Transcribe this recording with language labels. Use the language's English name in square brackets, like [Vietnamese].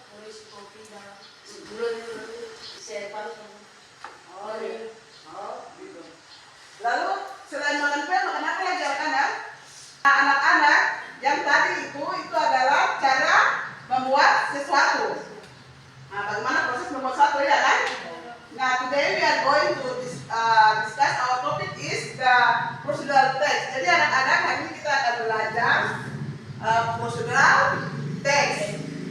[Indonesian] Isi kopi dalam gula isi air panas. Oh, iya. Oh, gitu. Lalu selain makan kue, makan apa lagi anak-anak? Nah, anak-anak yang tadi itu adalah cara membuat sesuatu. Nah, bagaimana proses membuat sesuatu ya kan? [English] Nah, today we are going to discuss our topic is the procedural text. [Indonesian] Jadi anak-anak hari ini kita akan belajar procedural text.